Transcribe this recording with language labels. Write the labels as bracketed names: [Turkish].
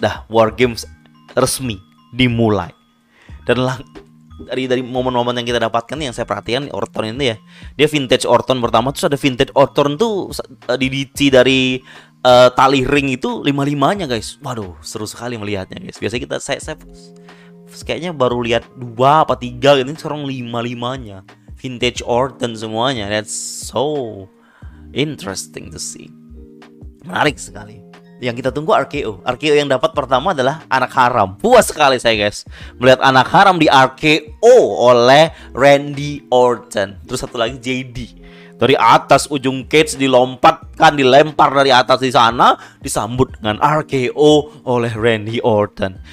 [Indonesian] Dah War Games resmi dimulai. Dan dari momen-momen yang kita dapatkan yang saya perhatikan Orton ini ya, dia vintage Orton pertama. Terus ada vintage Orton tuh di DC dari tali ring itu 5-5-nya guys. Waduh seru sekali melihatnya guys. Biasanya saya kayaknya baru lihat 2 apa 3, ini sekarang 5-5-nya vintage Orton semuanya. [English] That's so interesting to see. [Indonesian] Menarik sekali. Yang kita tunggu RKO. RKO yang dapat pertama adalah anak haram. Puas sekali saya guys melihat anak haram di RKO oleh Randy Orton. Terus satu lagi JD. Dari atas ujung cage dilompatkan, dilempar dari atas di sana, disambut dengan RKO oleh Randy Orton.